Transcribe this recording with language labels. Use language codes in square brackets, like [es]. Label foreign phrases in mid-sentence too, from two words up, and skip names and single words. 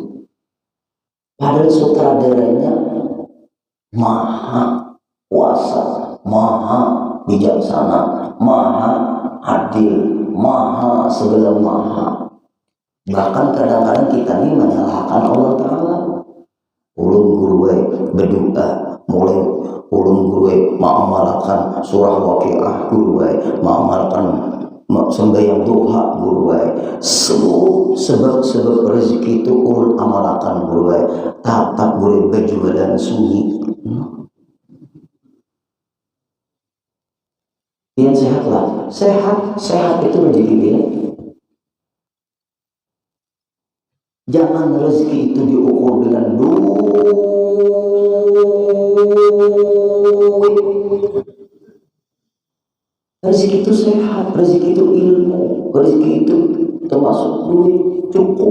[id] Padahal sutradaranya maha kuasa, maha bijaksana, maha adil, maha segala maha. Bahkan kadang-kadang kita ini menyalahkan Allah Ta'ala. [bjn] ulun guru berdoa, mulai ulun guru mengamalkan surah Waqiah, guru mengamalkan sembahyang duha, guru seluruh sebab-sebab rezeki itu ulun amalkan guru tapak guru berjualan sunyi. [id] Dia sehatlah, sehat itu rezeki dia. Jangan rezeki itu diukur dengan duit. Rezeki itu sehat, rezeki itu ilmu, rezeki itu termasuk duit cukup.